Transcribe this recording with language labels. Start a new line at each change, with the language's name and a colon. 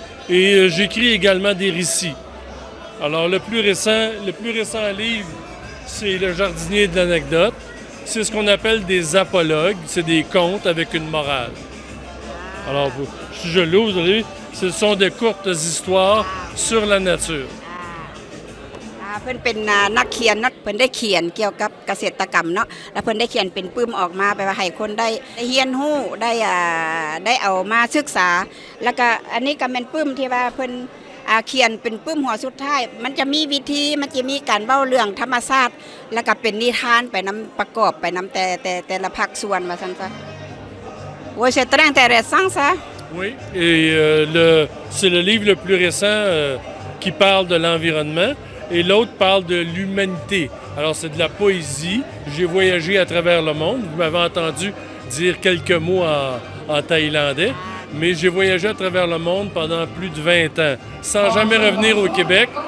French: Et j'écris également des récits. Alors, le plus récent livre, c'est Le jardinier de l'anecdote. C'est ce qu'on appelle des apologues. C'est des contes avec une morale. Alors, si je l'ouvre, ce sont de courtes histoires sur la nature.
Thai: เพิ่นเป็นนักเขียนเนาะเพิ่นได้เขียนเกี่ยวกับเกษตรกรรมเนาะแล้วเพิ่นได้เขียนเป็นปึ้มออกมาแปลว่าให้คนได้เรียนรู้ได้เอามาศึกษา แล้วก็อันนี้ก็เป็นปึ้มที่ว่าเพิ่นเขียนเป็นปึ้มหัวสุดท้ายมันจะมีวิธีมันจะมีการเว้าเรื่องธรรมชาติแล้วก็เป็นนิทานไปนํประกอบไปนํแต่ละภาคส่วนว่าซั่นซะโอ้ย
French: c'est très intéressant ça. Oui, et c'est le livre le plus récent qui parle de l'environnement et l'autre parle de l'humanité. Alors c'est de la poésie. J'ai voyagé à travers le monde. Vous m'avez entendu dire quelques mots en thaïlandais, mais j'ai voyagé à travers le monde pendant plus de 20 ans, sans jamais revenir au Québec.